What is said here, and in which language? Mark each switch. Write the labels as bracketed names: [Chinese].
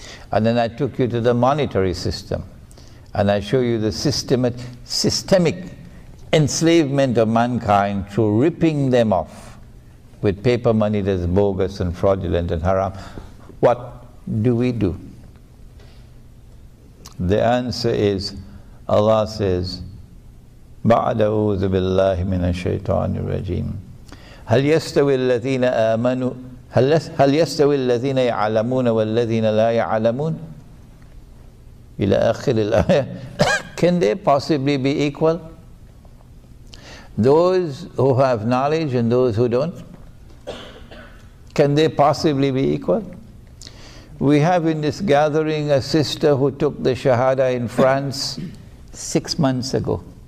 [English] And then I took you to the monetary system, and I show you the systemic enslavement of mankind through ripping them off with paper money that's bogus and fraudulent and haram. What do we do? The answer is, Allah says, [Arabic] بَعْدَ أَعُوذُ بِاللَّهِ مِنَ الشَّيْطَانِ الرَّجِيمِ هَلْ يَسْتَوِي الَّذِينَ آمَنُوا هل يستوي الذين يعلمون والذين لا يعلمون إلى آخر الآية. [English] Can they possibly be equal? Those who have knowledge and those who don't? Can they possibly be equal? We have in this gathering a sister who took the Shahada in France 6 months ago.